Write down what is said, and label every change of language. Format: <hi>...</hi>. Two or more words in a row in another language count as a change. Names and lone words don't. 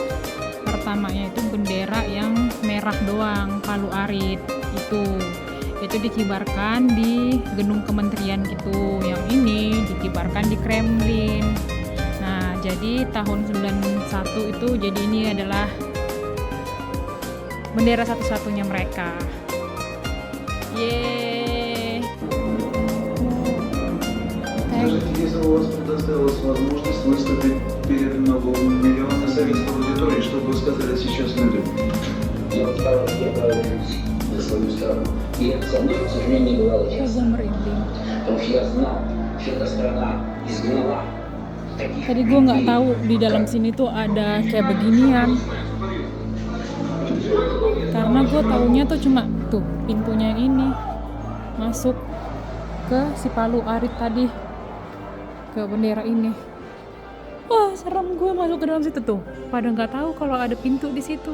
<id>Pertamanya itu bendera yang merah doang, palu arit itu dikibarkan di gedung kementerian gitu. Yang ini dikibarkan di Kremlin. Nah, jadi tahun 91 itu jadi ini adalah bendera satu-satunya mereka. Yeay.</id> <ru>Если у вас предоставилась возможность выступить перед многомиллионной советской аудиторией, что бы вы сказали сейчас людям? Я борюсь за свою страну. И со мной, к сожалению, не бывало часто. Потому что я знал, что эта страна изгнала</ru> <id>Tadi gue nggak tahu di dalam sini tuh ada kayak beginian. Karena gue taunya tuh cuma tuh pintunya yang ini masuk ke si Palu Arit tadi, ke bendera ini. Wah, serem gue masuk ke dalam situ tuh. Pada nggak tahu kalau ada pintu di situ.</id>